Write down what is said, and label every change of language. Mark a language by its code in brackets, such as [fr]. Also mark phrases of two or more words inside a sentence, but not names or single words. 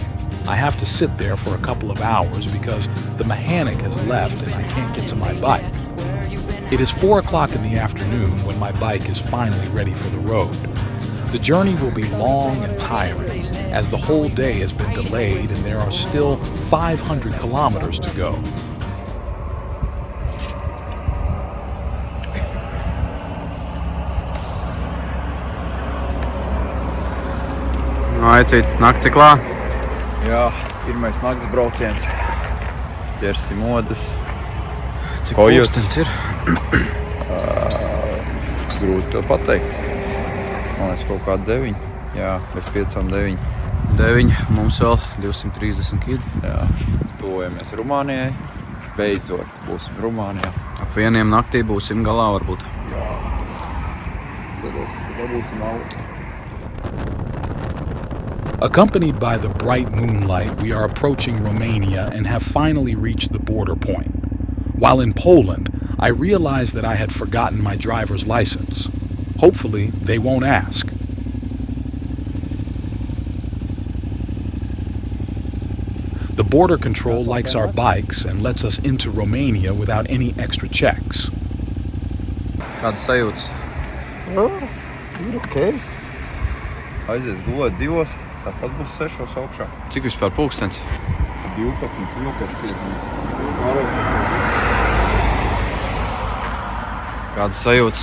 [en] I have to sit there for a couple of hours because the mechanic has left and I can't get to my bike. It is 4 o'clock in the afternoon when my bike is finally ready for the road. The journey will be long and tiring, as the whole day has been delayed and there are still 500 kilometers to go. [lv] Aicīt, nakts ir klāt. Jā, pirmais nakts brauciens. Ķersim modus. Cik pulkstens ir? Grūti to pateikt. Man liekas kaut kāda 9. Jā, bez 5-9. 9, mums vēl 230 km. Jā, tuvojamies Rumānijai. Beidzot būsim Rumānijā. Ap 1 naktī būsim galā varbūt. Jā. Cerēsim, ka dabūsim auto. [en] Accompanied by the bright moonlight, we are approaching Romania and have finally reached the border point. While in Poland, I realized that I had forgotten my driver's license. Hopefully, they won't ask. The border control likes our bikes and lets us into Romania without any extra checks. [lv] Kādas sajūtas? Ir ok. Aizies gulēt 2, tāpat būs 6 augšā. Cik vispār pulkstens? 12, vilkačs 5. Kādas sajūtas?